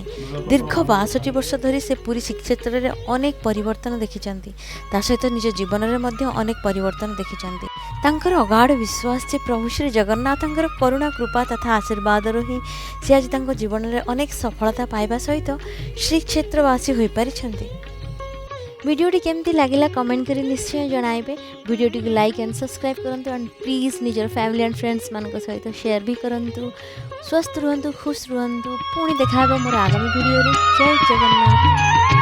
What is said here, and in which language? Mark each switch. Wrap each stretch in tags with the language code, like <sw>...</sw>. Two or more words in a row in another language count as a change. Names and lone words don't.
<or>ଦୀର୍ଘ 62 ବର୍ଷ ଧରି ସେ ପୁରୀ ଶ୍ରୀକ୍ଷେତ୍ରରେ ଅନେକ ପରିବର୍ତ୍ତନ ଦେଖିଛନ୍ତି, ତା ସହିତ ନିଜ ଜୀବନରେ ମଧ୍ୟ ଅନେକ ପରିବର୍ତ୍ତନ ଦେଖିଛନ୍ତି। ତାଙ୍କର ଅଗାଢ଼ ବିଶ୍ୱାସ ଯେ ପ୍ରଭୁ ଶ୍ରୀ ଜଗନ୍ନାଥଙ୍କର କରୁଣା କୃପା ତଥା ଆଶୀର୍ବାଦରୁ ହିଁ ସେ ଆଜି ତାଙ୍କ ଜୀବନରେ ଅନେକ ସଫଳତା ପାଇବା ସହିତ ଶ୍ରୀକ୍ଷେତ୍ରବାସୀ ହୋଇପାରିଛନ୍ତି। ଭିଡ଼ିଓଟି କେମିତି ଲାଗିଲା କମେଣ୍ଟ କରି ନିଶ୍ଚୟ ଜଣାଇବେ। ଭିଡ଼ିଓଟି କୁ</or> <en>like and subscribe</en> <or>କରନ୍ତୁ</or> <en>and please</en> <or>ନିଜର</or> <en>family and friends</en> <or>ମାନ ସହିତ ସେୟାର ବି କରନ୍ତୁ। ସୁସ୍ଥ ରୁହନ୍ତୁ, ଖୁସି ରୁହନ୍ତୁ। ପୁଣି ଦେଖା ମୋର ଆଗାମୀ ଭିଡ଼ିଓ ରେ। ଜୟ ଜଗନ୍ନାଥ।</or>